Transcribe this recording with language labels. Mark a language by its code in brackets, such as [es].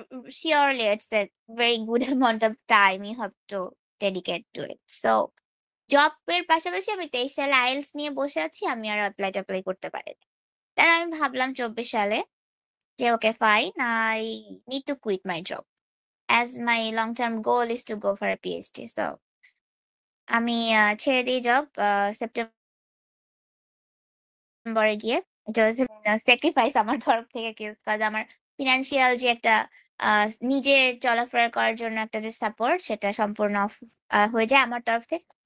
[en] Surely it's a very good amount of time you have to dedicate to it. [bn] So জবের পাশাপাশি আমি ২৩ সালে IELTS নিয়ে বসে আছি। আমি আর এপ্লাই করতে পারিনি। তাই আমি ভাবলাম ২৪ সালে যে [en] Okay fine I need to quit my job as my long term goal is to go for a PhD. [bn] So আমি ছেড়ে দেই জব সেপ্টেম্বরে গিয়ে। এটা হচ্ছে স্যাক্রিফাইস আমার তরফ থেকে কজ আমার ফিন্যান্সিয়াল যে একটা আ নিজে চলাফেরা করার জন্য একটা যে সাপোর্ট সেটা সম্পূর্ণ অফ হয়ে যায় আমার তরফ থেকে।